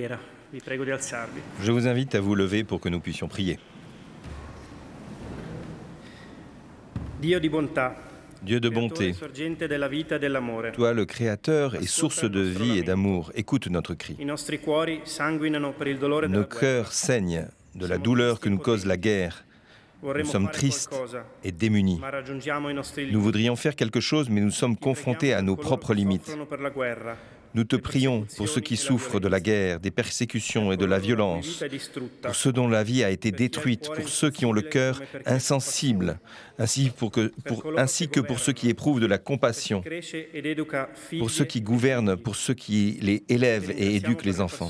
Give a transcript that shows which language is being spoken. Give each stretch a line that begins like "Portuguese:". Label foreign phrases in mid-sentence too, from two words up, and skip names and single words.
Italian: Vi prego di alzarvi.
French: Je vous invite à vous lever pour que nous puissions prier.
Italian: Dio di bontà,
French: Dieu de bonté,
Italian: sorgente della vita e dell'amore.
French: toi le Créateur et source de vie et d'amour, écoute notre cri.
Italian: I nostri cuori sanguinano per il dolore della
French: Nos
Italian: guerra.
French: cœurs saignent de la douleur que nous cause la guerre. Nous
Italian: Vorremmo
French: sommes
Italian: fare
French: tristes
Italian: qualcosa,
French: et démunis.
Italian: ma raggiungiamo i nostri limiti.
French: Nous voudrions faire quelque chose, mais nous sommes confrontés à nos propres limites.
Italian: Soffrono per la guerra.
French: Nous te prions pour ceux qui souffrent de la guerre, des persécutions et de la violence, pour ceux dont la vie a été détruite, pour ceux qui ont le cœur insensible, ainsi que pour ceux qui éprouvent de la compassion, pour ceux qui gouvernent, pour ceux qui les élèvent et éduquent les enfants.